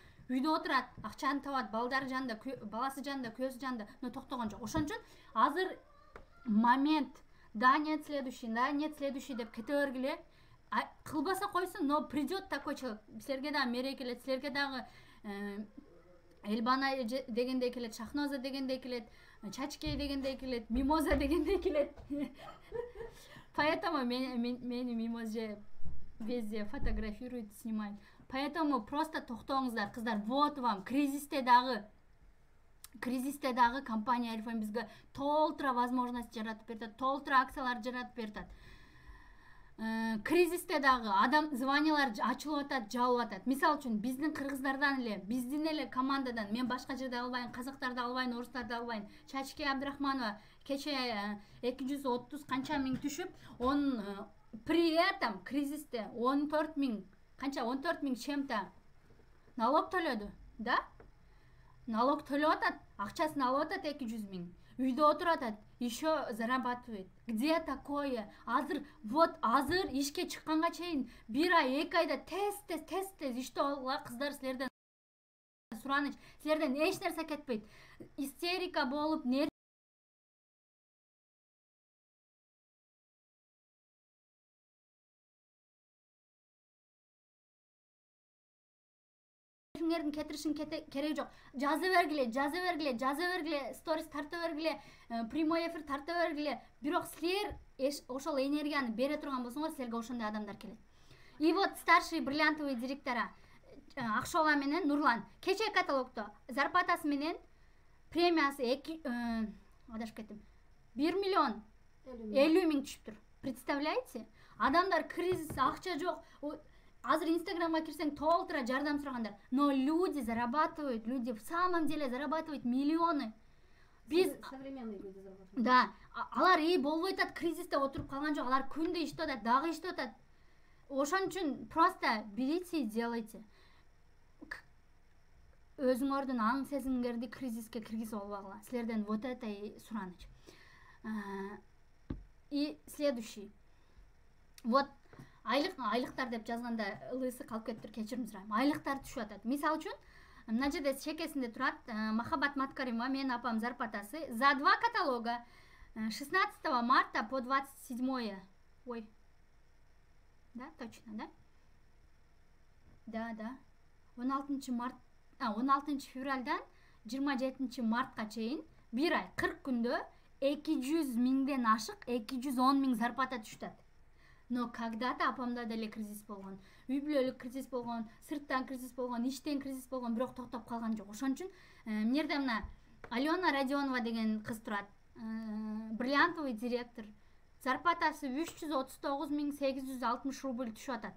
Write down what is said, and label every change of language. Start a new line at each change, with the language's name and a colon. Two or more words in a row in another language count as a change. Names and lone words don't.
Kyrgyz: үйдө отурат, акчаны табат, балдары жанында, баласы жанында, күйөөсү жанында, но токтогон жок. Ошон үчүн азыр момент,
Russian: да нет следующий
Kyrgyz: деп кете бергиле. Кылбаса койсун,
Russian: но придет такой человек.
Kyrgyz: Силерге дагы мере келет, силерге дагы Элбана дегендей келет, Шахноза дегендей келет, Чачкей дегендей келет, Мимоза дегендей келет.
Russian: Поэтому мени Мимозе везде фотографирует, снимает. Поэтому просто
Kyrgyz: токтоңуздар, кыздар.
Russian: Вот вам
Kyrgyz: кризисте дагы компания Эльфойм бизге толтура возможность жаратып берет, толтура акциялар жаратып берет. Кризисте дагы адам званиялар ачылып атат, жабылып атат. Мисал үчүн биздин кыргыздардан эле, биздин эле командадан, мен башка жерде албайм, казактарды албайм, орустарды албайм. Чачке Абдрахманова кече 230 канча миң түшүп,
Russian: он при этом
Kyrgyz: кризисте 14 миң, канча 14 миң чем-то налог төлөдү, да? Налог төлөп атат, акчасын алып атат 200 миң. Үйдө отуруп атат,
Russian: еще зарабатывает. Где такое?
Kyrgyz: Азыр ишке чыкканга чейин 1 ай, 2 айда тез иште болгула кыздар силерден сураныч, силерден эч нерсе кетпейт. Истерика болуп, нервиңердин кетиришин кереги жок. Жаза бергиле, сторис тарта бергиле,
Russian: прямой эфир
Kyrgyz: тарта бергиле. Бирок силер ошол энергияны бере турган болсоңор, силерге ошондой адамдар келет.
Russian: И вот старший бриллиантовый директора
Kyrgyz: Акшова менен Нурлан кече каталогдо зарплатасы менен премиясы 1 миллион 50 миң түшүптүр.
Russian: Представляете?
Kyrgyz: Адамдар кризис, акча жок. Азыр Инстаграмга кирсең толтура жардам сурагандар.
Russian: Но люди зарабатывают, люди в самом деле зарабатывают миллионы. Биз современные люди зарабатывают.
Kyrgyz: Да, алар болбой атат, кризисте отуруп калган жок. Алар күндө иштеп атат, дагы иштеп атат. Ошон үчүн
Russian: просто берите и делайте.
Kyrgyz: Өзүңөрдүн аң сезимиңерди кризиске киргизип албагыла. Силерден
Russian: вот это и
Kyrgyz: сураныч.
Russian: И следующий.
Kyrgyz: Вот айлыктар деп жазганда ылыйсы калып кетиптир, кечирим сурайм. Айлыктар түшүп атат. Мисалы үчүн, мына жерде чекесинде турат Махаббат Маткаримова, менин апам зарплатасы
Russian: за 2 каталога 16 марта по 27.
Kyrgyz: Ой.
Russian: Да, точно, да? Да.
Kyrgyz: 16 февралдан 27 мартка чейин 1 ай 40 күндө 200 миңден ашык 210 миң зарплата түшүп атат.
Russian: Но когда-то
Kyrgyz: апамда деле кризис болгон, үй бүлөлүк кризис болгон, сырттан кризис болгон, иштен кризис болгон, бирок токтоп калган жок. Ошон үчүн эмнерде мына Алена Родионова деген кыз турат,
Russian: бриллиантовый директор.
Kyrgyz: Зарплатасы 339 миң 860 рубль түшүп атат.